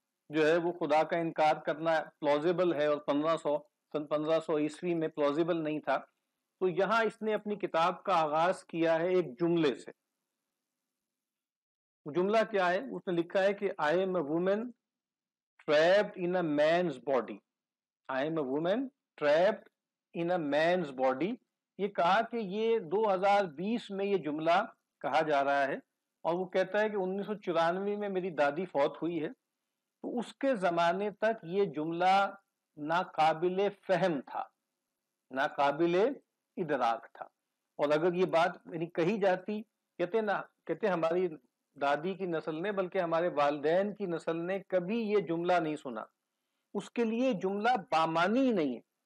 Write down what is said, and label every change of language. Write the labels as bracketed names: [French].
[Urdu] جو ہے وہ خدا کا انکار کرنا پلوزیبل ہے، اور 1500 عیسوی میں پلوزیبل نہیں تھا۔ تو یہاں اس نے اپنی کتاب کا آغاز کیا ہے ایک جملے سے۔ وہ جملہ کیا ہے؟ اس نے لکھا ہے کہ [English] I am a woman trapped in a man's body. I am a woman trapped in a man's body. [Urdu] یہ کہا کہ یہ 2020 میں یہ جملہ کہا جا رہا ہے، اور وہ کہتا ہے کہ 1994 میں میری دادی فوت ہوئی ہے، تو اس کے زمانے تک یہ جملہ ناقابل فہم تھا، ناقابل ادراک تھا، اور اگر یہ بات یعنی کہی جاتی، کہتے ہماری دادی کی نسل نے، بلکہ ہمارے والدین کی نسل نے کبھی یہ جملہ نہیں سنا، اس کے لیے جملہ بامانی ہی نہیں ہے،